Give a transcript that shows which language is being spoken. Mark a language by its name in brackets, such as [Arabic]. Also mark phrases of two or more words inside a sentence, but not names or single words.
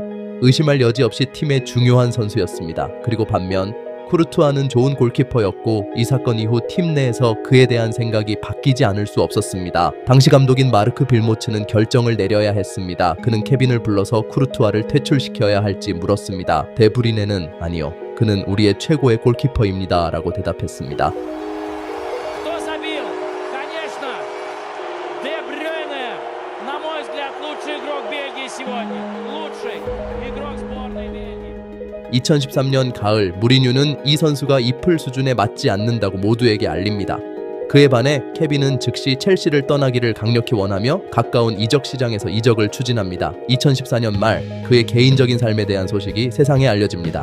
[Korean] 의심할 여지 없이 팀의 중요한 선수였습니다. 그리고 반면 쿠르투아는 좋은 골키퍼였고 이 사건 이후 팀 내에서 그에 대한 생각이 바뀌지 않을 수 없었습니다. 당시 감독인 마르크 빌모츠는 결정을 내려야 했습니다. 그는 케빈을 불러서 쿠르투아를 퇴출시켜야 할지 물었습니다. 데브리네는 아니요. 그는 우리의 최고의 골키퍼입니다. 라고 대답했습니다. [Russian] Кто забил? Конечно, Де Брюйне. На мой взгляд, лучший игрок Бельгии сегодня. Лучший игрок сборной Бельгии. [Korean] 2013년 가을 무리뉴는 이 선수가 이플 수준에 맞지 않는다고 모두에게 알립니다. 그에 반해 케빈은 즉시 첼시를 떠나기를 강력히 원하며 가까운 이적 시장에서 이적을 추진합니다. 2014년 말 그의 개인적인 삶에 대한 소식이 세상에 알려집니다.